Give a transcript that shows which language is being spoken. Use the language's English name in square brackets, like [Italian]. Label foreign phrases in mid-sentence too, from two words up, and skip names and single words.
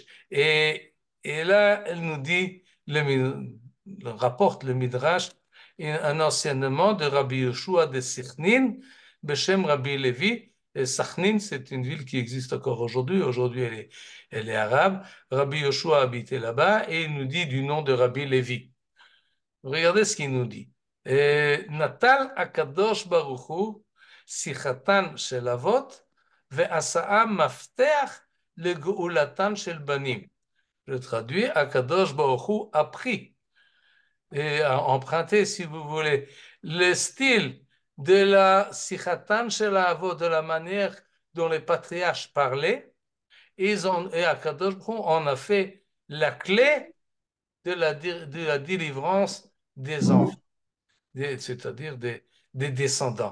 [French] Et là, elle nous dit, rapporte le Midrash, un enseignement de Rabbi Yoshua de Sichnin, Beshem Rabbi Levi. Et Sachnin, c'est une ville qui existe encore aujourd'hui. Aujourd'hui, elle est arabe. Rabbi Yoshua habitait là-bas et il nous dit du nom de Rabbi Levi. Regardez ce qu'il nous dit. [Hebrew] נטל הקדוש ברוך הוא, שיחתן של אבות, ועשאה מפתח לגאולתן של בנים. [French] Je traduis, [Hebrew] הקדוש ברוך הוא [French] a pris et a emprunté, si vous voulez, le style de la [Hebrew] שיחתן של אבות, [French] de la manière dont les patriarches parlaient, et [Hebrew] הקדוש ברוך הוא [French] en a fait la clé de la délivrance des enfants, c'est-à-dire des descendants.